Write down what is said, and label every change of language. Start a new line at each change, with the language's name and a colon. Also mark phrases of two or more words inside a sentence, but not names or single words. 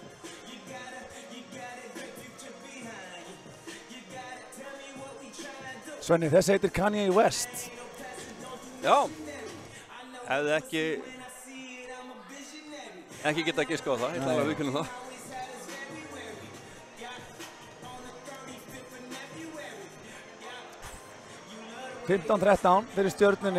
English: You gotta, great future behind you. You gotta tell me what we tryna do.
Icelandic: Svenni, þessi heitir Kanye West. Já, hefði ekki getað að giska á það, ég ætla alveg að viðurkenna það. (15-13) fyrir Stjörnunni.